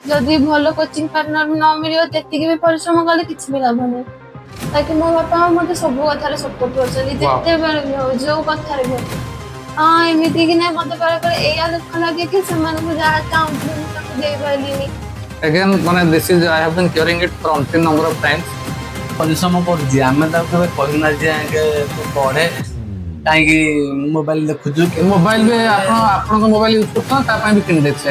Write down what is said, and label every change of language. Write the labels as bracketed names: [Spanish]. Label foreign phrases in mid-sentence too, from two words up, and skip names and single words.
[Odia] ଯଦି ଭଲ [English] coaching partner [Odia] ନ ମିଳିବ ଯେତିକି ବି ପରିଶ୍ରମ କଲେ କିଛି ବି ଲାଭ ନାହିଁ। ତାକି ମୋ ବାପା ମା ମତେ ସବୁ କଥାରେ ସପୋର୍ଟ କରୁଛନ୍ତି, ଯେତେବେଳେ ବି ହଉ ଯୋଉ କଥାରେ ବି ହଉ। ହଁ ଏମିତି କି ନାହିଁ ମତେ ବେଳେ ବେଳେ ଏଇଆ ଦୁଃଖ ଲାଗେ କି ସେମାନଙ୍କୁ ଯାହା ଚାହୁଁଥିଲି ମୁଁ ତାଙ୍କୁ ଦେଇପାରିଲିନି। [English] Again, ମାନେ this is I have been hearing it for umpteen number of times. [Odia] ପରିଶ୍ରମ କରୁଛି, ଆମେ ତାକୁ କେବେ କହିନା ଯେ ତୁ ପଢେ କାହିଁକି ମୋବାଇଲ ଦେଖୁଛୁ କି ମୋବାଇଲ ବି ଆପଣଙ୍କ [English] mobile use [Odia] କରୁଛନ୍ତି ତା ପାଇଁ ବି କିଣି ଦେଇଥିଲେ